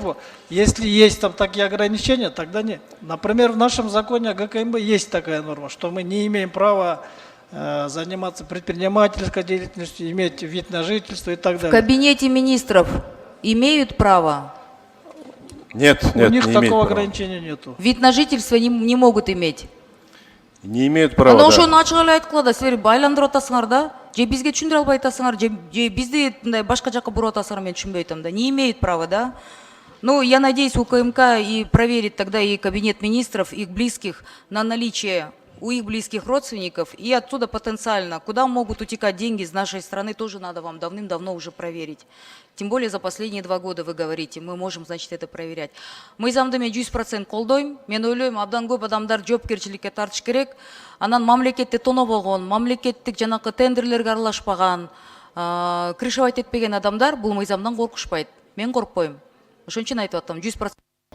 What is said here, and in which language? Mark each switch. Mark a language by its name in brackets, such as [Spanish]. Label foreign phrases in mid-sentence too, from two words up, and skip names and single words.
[Russian] службу, если есть там такие ограничения, тогда нет. Например, в нашем законе о ГКМБ есть такая норма, что мы не имеем права заниматься предпринимательской деятельностью, иметь вид на жительство и так далее. В кабинете министров имеют право? Нет, У них такого ограничения нету. Вид на жительство не могут иметь? Не имеют права, да. [Kyrgyz] Ошону ачык эле айткыла да, силер байландырып атасыңар да, же бизге түшүндүрө албай атасыңар, же бизди мындай башка жакка буруп атасыңар, мен түшүнбөй атам да. [Russian] Не имеют права, да? Ну, я надеюсь, УКМК и проверит тогда и кабинет министров, их близких, на наличие у их близких родственников, и оттуда потенциально, куда могут утекать деньги из нашей страны, тоже надо вам давным-давно уже проверить. Тем более за последние 2 года вы говорите, мы можем, значит, это проверять. [Kyrgyz] Мыйзамды мен 100% колдойм, мен ойлойм, абдан көп адамдар жоопкерчиликке тартыш керек, анан мамлекетти тонобогон, мамлекеттик жанакы тендерлерге аралашпаган, крышевать этпеген адамдар бул мыйзамдан коркушпайт. Мен коркпойм. Ошон үчүн айтып атам, 100%.